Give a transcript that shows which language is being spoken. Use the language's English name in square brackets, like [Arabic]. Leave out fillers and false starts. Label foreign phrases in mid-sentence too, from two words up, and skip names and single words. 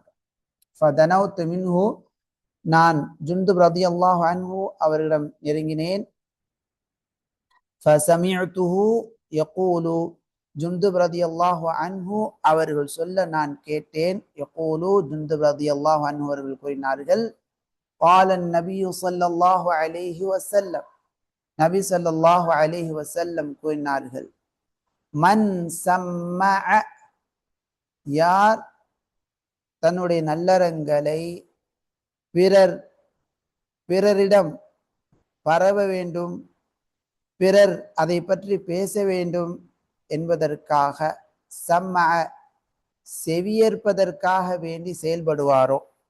[Arabic] فدنوت منه, [Tamil] நான் ஜுந்துப் [Arabic] رضي الله عنه [Tamil] அவரிடம் நெருங்கினேன். [Arabic] فسمعته يقول, [Tamil] ஜுந்துப் [Arabic] رضي الله عنه [Tamil] அவர்கள் சொல்ல நான் கேட்டேன். யகூலு, ஜுந்துப் [Arabic] رضي الله عنه [Tamil] அவர்கள் கூறினார்கள், [Arabic] قال النبي صلى الله عليه وسلم, [Tamil] நபி [Arabic] صلى الله عليه وسلم [Tamil] கூறினார்கள், [Arabic] من سمّع, [Tamil] யார் தன்னுடைய நல்லறங்களை பிறரிடம் பரவ வேண்டும், பிறர் அதை பற்றி பேச வேண்டும் என்பதற்காக, சம்மஅ செவியேற்பதற்காக வேண்டி செயல்படுவாரோ,